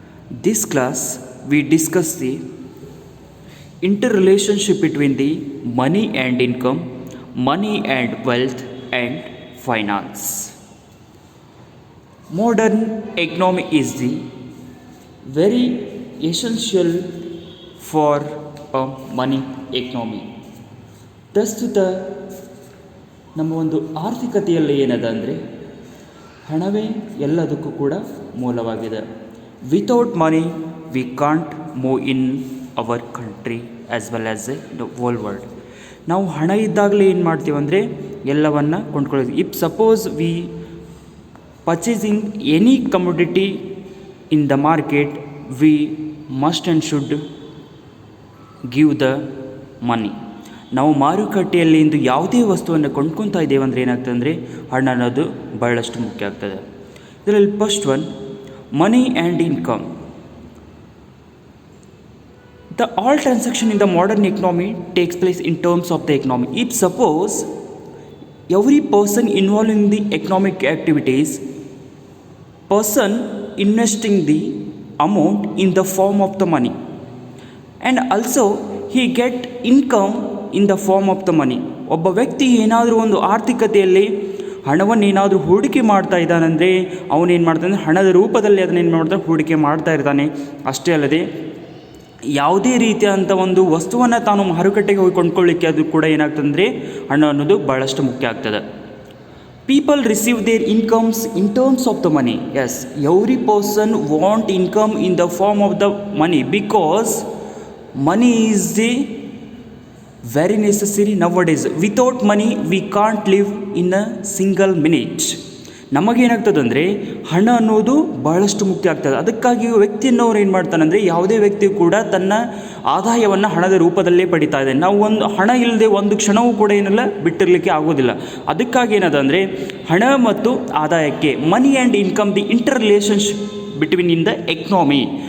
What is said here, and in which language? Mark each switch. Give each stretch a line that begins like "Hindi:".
English: This class we discuss the interrelationship between the money and income, money and wealth and finance. Modern economy is the very essential for a money economy.
Kannada: ಪ್ರಸ್ತುತ ನಮ್ಮ ಒಂದು ಆರ್ಥಿಕತೆಯಲ್ಲಿ ಏನದ ಅಂದರೆ ಹಣವೇ ಎಲ್ಲದಕ್ಕೂ ಕೂಡ ಮೂಲವಾಗಿದೆ.
English: Without money we can't move in our country as well as the world world.
Kannada: ನಾವು ಹಣ ಇದ್ದಾಗಲೇ ಏನು ಮಾಡ್ತೀವಿ ಅಂದರೆ ಎಲ್ಲವನ್ನು ಕೊಂಡ್ಕೊಳ್ಳೋದು.
English: If suppose we purchasing any commodity in the market, we must and should give the money.
Kannada: ನಾವು ಮಾರುಕಟ್ಟೆಯಲ್ಲಿ ಇಂದು ಯಾವುದೇ ವಸ್ತುವನ್ನು ಕೊಂಡ್ಕೊತಾ ಇದ್ದೇವೆ ಅಂದರೆ ಏನಾಗ್ತದೆ ಅಂದರೆ ಹಣ ಅನ್ನೋದು ಬಹಳಷ್ಟು ಮುಖ್ಯ ಆಗ್ತದೆ.
English: ಇದರಲ್ಲಿ first one money and income. The all transaction in the modern economy takes place in terms of the economy. If suppose every person involved in the economic activities, person investing the amount in the form of the money and also he get income in the form of the money.
Kannada: ಒಬ್ಬ ವ್ಯಕ್ತಿ ಏನಾದರೂ ಒಂದು ಆರ್ಥಿಕತೆಯಲ್ಲಿ ಹಣವನ್ನು ಏನಾದರೂ ಹೂಡಿಕೆ ಮಾಡ್ತಾ ಇದ್ದಾನಂದರೆ ಅವನೇನು ಮಾಡ್ತಾನೆ, ಹಣದ ರೂಪದಲ್ಲಿ ಅದನ್ನೇನು ಮಾಡ್ತಾನೆ, ಹೂಡಿಕೆ ಮಾಡ್ತಾ ಇರ್ತಾನೆ. ಅಷ್ಟೇ ಅಲ್ಲದೆ ಯಾವುದೇ ರೀತಿಯಾದಂಥ ಒಂದು ವಸ್ತುವನ್ನು ತಾನು ಮಾರುಕಟ್ಟೆಗೆ ಹೋಗಿ ಕೊಂಡ್ಕೊಳ್ಳಿಕ್ಕೆ ಅದು ಕೂಡ ಏನಾಗ್ತಂದರೆ ಹಣ ಅನ್ನೋದು ಭಾಳಷ್ಟು ಮುಖ್ಯ ಆಗ್ತದೆ.
English: People receive their incomes in terms of the money. Yes, every person want income in the form of the money because money is the very necessary nowadays. Without money we can't live in a single minute.
Kannada: ನಮಗೇನಾಗ್ತದಂದರೆ ಹಣ ಅನ್ನೋದು ಬಹಳಷ್ಟು ಮುಖ್ಯ ಆಗ್ತದೆ. ಅದಕ್ಕಾಗಿ ವ್ಯಕ್ತಿಯನ್ನವ್ರು ಏನು ಮಾಡ್ತಾನಂದರೆ ಯಾವುದೇ ವ್ಯಕ್ತಿ ಕೂಡ ತನ್ನ ಆದಾಯವನ್ನು ಹಣದ ರೂಪದಲ್ಲೇ ಪಡಿತಾ ಇದೆ. ನಾವು ಒಂದು ಹಣ ಇಲ್ಲದೆ ಒಂದು ಕ್ಷಣವೂ ಕೂಡ ಏನೆಲ್ಲ ಬಿಟ್ಟಿರಲಿಕ್ಕೆ ಆಗೋದಿಲ್ಲ. ಅದಕ್ಕಾಗಿ ಏನದ ಅಂದರೆ ಹಣ ಮತ್ತು ಆದಾಯಕ್ಕೆ
English: Money and income the inter relationship between in the economy.